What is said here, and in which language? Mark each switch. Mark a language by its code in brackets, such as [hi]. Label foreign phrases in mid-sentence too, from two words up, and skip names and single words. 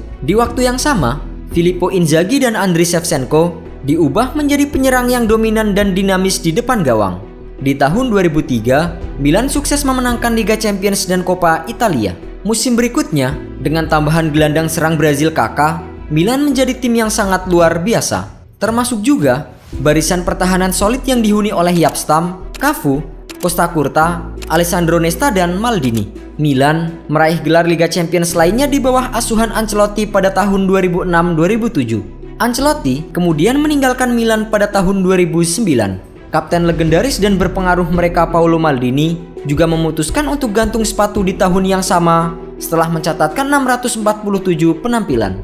[id] Di waktu yang sama, Filippo Inzaghi dan Andriy Shevchenko diubah menjadi penyerang yang dominan dan dinamis di depan gawang. Di tahun 2003, Milan sukses memenangkan Liga Champions dan Coppa Italia. Musim berikutnya, dengan tambahan gelandang serang Brazil Kaká, Milan menjadi tim yang sangat luar biasa. Termasuk juga barisan pertahanan solid yang dihuni oleh Jaap Stam, Cafu, Costacurta, Alessandro Nesta, dan Maldini. Milan meraih gelar Liga Champions lainnya di bawah asuhan Ancelotti pada tahun 2006-2007. Ancelotti kemudian meninggalkan Milan pada tahun 2009. Kapten legendaris dan berpengaruh mereka Paolo Maldini juga memutuskan untuk gantung sepatu di tahun yang sama setelah mencatatkan 647 penampilan.